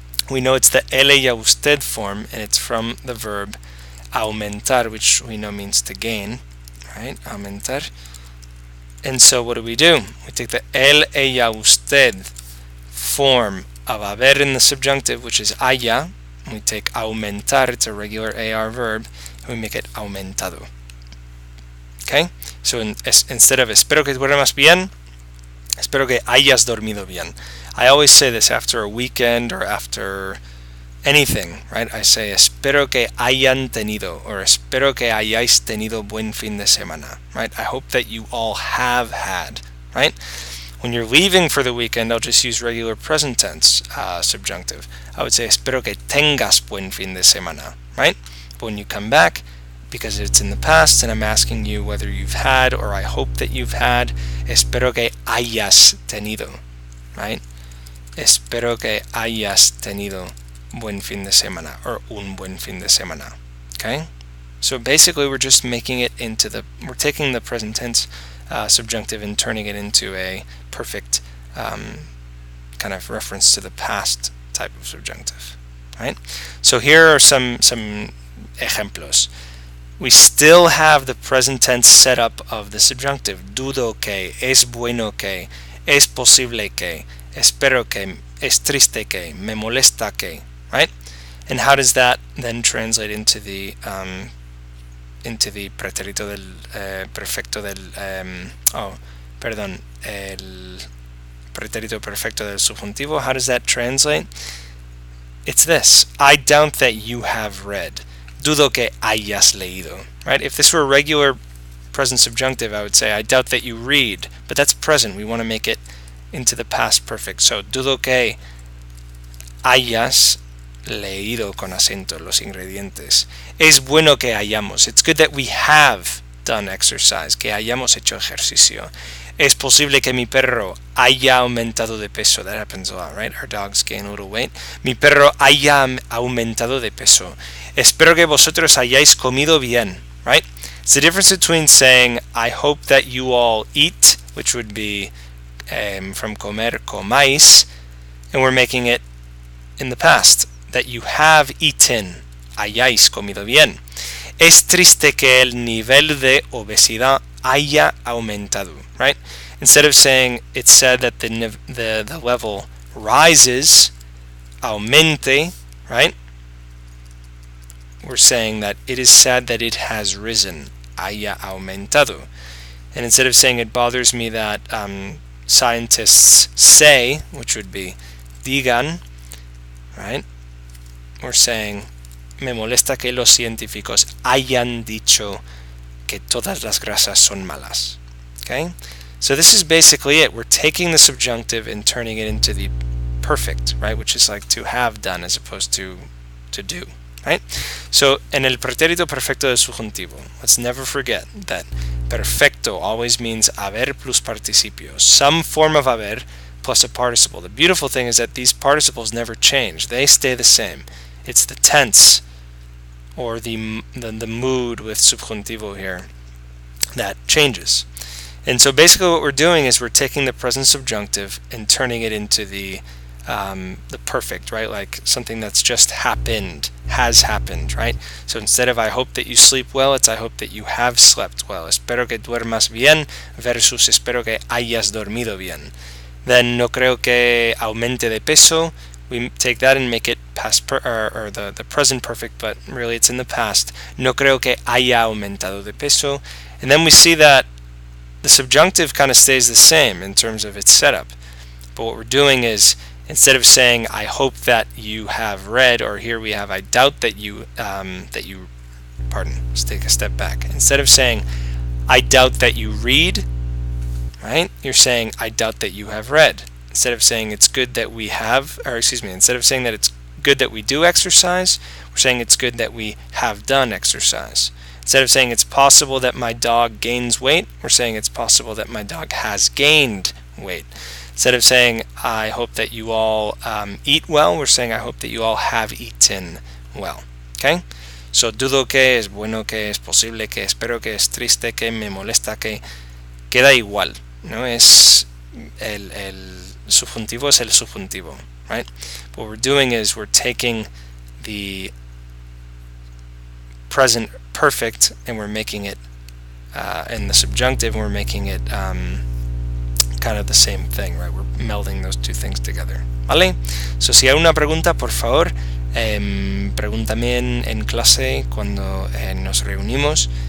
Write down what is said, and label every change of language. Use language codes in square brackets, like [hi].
[en] We know it's the él, ella, usted form, and it's from the verb aumentar, which we know means to gain, right, aumentar. And so what do? We take the [es] él, ella, usted [en] form of haber in the subjunctive, which is haya, and we take aumentar, it's a regular AR verb, and we make it aumentado. Okay? So instead of [es] espero que duermas bien, espero que hayas dormido bien. [en] I always say this after a weekend or after anything, right? I say [es] espero que hayan tenido, or espero que hayáis tenido buen fin de semana, right? [en] I hope that you all have had, right? When you're leaving for the weekend, I'll just use regular present tense subjunctive. I would say [es] espero que tengas buen fin de semana, right? [en] But when you come back, because it's in the past and I'm asking you whether you've had, or I hope that you've had, [es] espero que hayas tenido, [en] right? [es] Espero que hayas tenido buen fin de semana, or un buen fin de semana. [en] Okay? So basically we're just making it into we're taking the present tense subjunctive and turning it into a perfect kind of reference to the past type of subjunctive. Right? So here are some ejemplos. We still have the present tense setup of the subjunctive. [es] Dudo que, es bueno que, es posible que, espero que, es triste que, me molesta que. Right? [en] And how does that then translate into the [es] pretérito del perfecto del el pretérito perfecto del subjuntivo? [en] How does that translate? It's this: I doubt that you have read. [es] Dudo que hayas leído. [en] Right? If this were a regular present subjunctive, I would say I doubt that you read, but that's present. We want to make it into the past perfect. So [es] dudo que hayas leído con acento los ingredientes. Es bueno que hayamos. [en] It's good that we have done exercise, [es] que hayamos hecho ejercicio. Es posible que mi perro haya aumentado de peso. [en] That happens a lot, right? Our dogs gain a little weight. [es] Mi perro haya aumentado de peso. Espero que vosotros hayáis comido bien, [en] right? It's the difference between saying, I hope that you all eat, which would be from comer, comáis, and we're making it in the past, that you have eaten, [es] hayáis comido bien. Es triste que el nivel de obesidad haya aumentado, right? [en] Instead of saying it's said that the level rises, aumente, right? We're saying that it is sad that it has risen, [es] haya aumentado. [en] And instead of saying it bothers me that scientists say, which would be digan, right? we're saying, [es] me molesta que los científicos hayan dicho que todas las grasas son malas. [en] Okay? So this is basically it. We're taking the subjunctive and turning it into the perfect, right? Which is like to have done as opposed to do, right? So [es] en el pretérito perfecto del subjuntivo, [en] let's never forget that perfecto always means haber plus participio, some form of haber plus a participle. The beautiful thing is that these participles never change. They stay the same. It's the tense or the mood with subjuntivo here that changes. And so basically what we're doing is we're taking the present subjunctive and turning it into the perfect, right? Like something that's just happened, has happened, right? So instead of I hope that you sleep well, it's I hope that you have slept well. [es] Espero que duermas bien versus espero que hayas dormido bien. [en] Then [es] no creo que aumente de peso. [en] We take that and make it past or the present perfect, but really it's in the past. [es] No creo que haya aumentado de peso. [en] And then we see that the subjunctive kind of stays the same in terms of its setup. But what we're doing is, instead of saying I hope that you have read, or here we have I doubt that you pardon, let's take a step back. Instead of saying I doubt that you read, right? You're saying I doubt that you have read. Instead of saying it's good that we have, or excuse me, instead of saying that it's good that we do exercise, we're saying it's good that we have done exercise. Instead of saying it's possible that my dog gains weight, we're saying it's possible that my dog has gained weight. Instead of saying I hope that you all eat well, we're saying I hope that you all have eaten well. Okay? [es] So dudo que, es bueno que, es posible que, espero que, es triste que, me molesta que, queda igual, ¿no? Es el subjuntivo es el subjuntivo, [en] right? What we're doing is we're taking the present perfect and we're making it in the subjunctive, and we're making it kind of the same thing, right? We're melding those two things together. [es] ¿Vale? [en] So [es] si hay una pregunta, por favor, pregúntame en clase cuando nos reunimos.